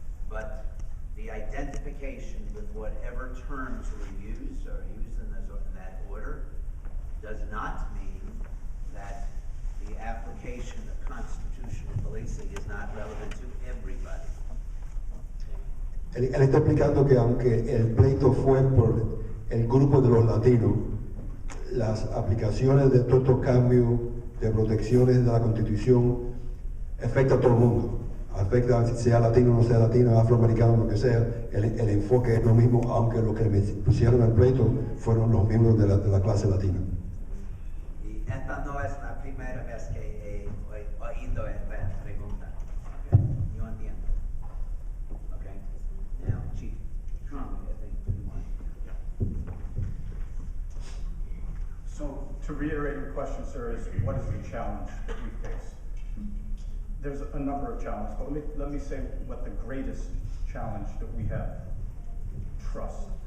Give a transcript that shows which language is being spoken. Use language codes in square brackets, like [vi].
[en] But the identification with whatever terms were used or used in that order does not mean that the application of constitutional policing is not relevant to everybody. [es] Él está explicando que aunque el pleito fue por el grupo de los latinos, las aplicaciones de todos estos cambios de protecciones de la Constitución afecta a todo el mundo. Afecta sea latino, no sea latino, afroamericano, lo que sea, el enfoque es lo mismo, aunque los que me pusieron el pleito fueron los miembros de la clase latina. Y esta no es la primera vez que he oído esta pregunta. Okay? Yo entiendo. Okay? [en] Now, Chief Trump, I think you want. So, to reiterate your question, sir, is what is the challenge that we face? There's a number of challenges, but let me say what the greatest challenge that we have. Trust.